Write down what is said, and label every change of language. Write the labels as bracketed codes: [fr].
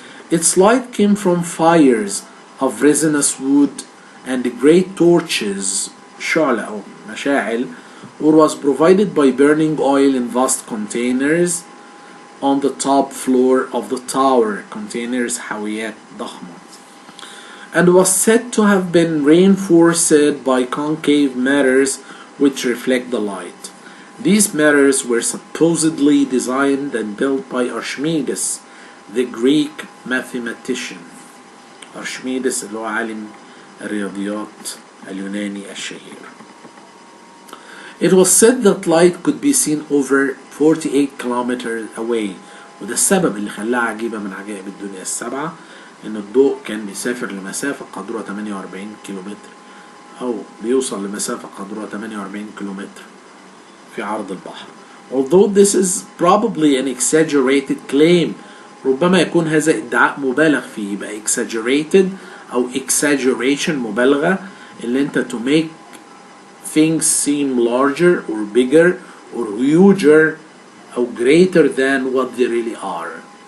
[en] Its light came from fires of resinous wood and great torches [ar] شعلة أو مشاعل [en] or was provided by burning oil in vast containers on the top floor of the tower containers [ar] حاويات ضخمة [en] and was said to have been reinforced by concave mirrors which reflect the light. These mirrors were supposedly designed and built by Archimedes, the Greek mathematician. [ar] Archimedes اللي هو عالم الرياضيات اليوناني الشهير. [en] It was said that light could be seen over 48 kilometers away. [ar] وده السبب اللي خلاها عجيبة من عجائب الدنيا السبعة إن الضوء كان بيسافر لمسافة قدرها 48 كيلومتر أو بيوصل لمسافة قدرها 48 كيلومتر في عرض البحر. [en] Although this is probably an exaggerated claim [ar] ربما يكون هذا ادعاء مبالغ فيه [en] يبقى exaggerated أو exaggeration [ar] مبالغة اللي أنت [en] to make things seem larger or bigger or huger or greater than what they really are.